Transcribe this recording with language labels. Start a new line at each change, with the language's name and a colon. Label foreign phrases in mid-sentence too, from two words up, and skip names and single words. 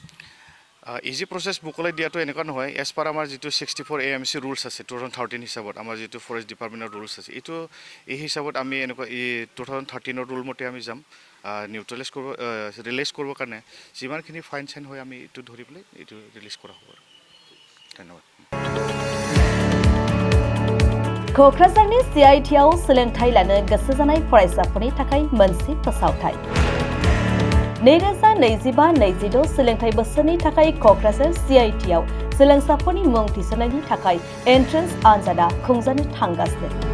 English: easy process
Assamese: মুকলাই দিয়াটো এনেকুৱা নহয়।
English: as per
Assamese: আমাৰ যিটো 64 AMC ৰুলছ আছে 2013 হিচাপত, আমাৰ যিটো ফৰেষ্ট ডিপাৰ্টমেণ্টৰ ৰুলছ আছে, এই হিচাপত আমি এনেকুৱা 2013 ৰুল মতে আমি যাম। নিউট্ৰেলাইজ কৰিব ৰিলিজ কৰিবৰ কাৰণে যিমানখিনি ফাইন চাইন হয় আমি এইটো ধৰি পেলাই এইটো ৰিলিজ কৰা হ'ব। ধন্যবাদ।
Bodo: क'क्राझारनि CITआव सोलोंथाइ लानो गोसो जानाय फरायसाफोरनि थाखाय मोनसे फोसावथाय 2025-26 सोलोंथाइ बोसोरनि थाखाय क'क्राझार CITआव सोलोंसाफोरनि मुं थिसननायनि थाखाय एन्ट्रेन्स आनजादा खुंजानो थांगासिनो।